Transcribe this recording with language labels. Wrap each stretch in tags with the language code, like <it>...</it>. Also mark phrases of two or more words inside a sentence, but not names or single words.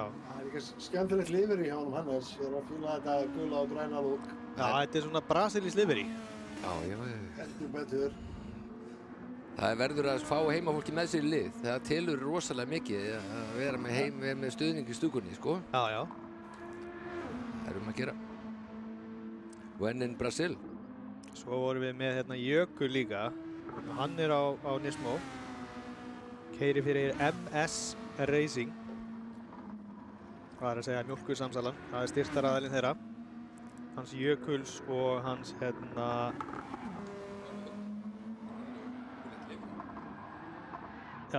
<is>Það er líka skemmtilegt livery hjá honum Hannes. Ég er að fíla þetta gula og græna lúk. Já, þetta er svona Brasilis livery. Já. Heldur betur. Það verður að fá heimafólki með sér í lið. Það telur rosalega mikið að vera með stuðning í stúkunni, sko. Já. Það erum að gera.</is> <en>When in Brazil.</en> <is>Svo vorum við með Jökul líka. Hann er á Nismo. Keyrir fyrir MS Racing. Hvað er að segja mjólkursamsalan. Það er styrktaraðilinn þeirra. Hans Jökuls og hans Já.</is>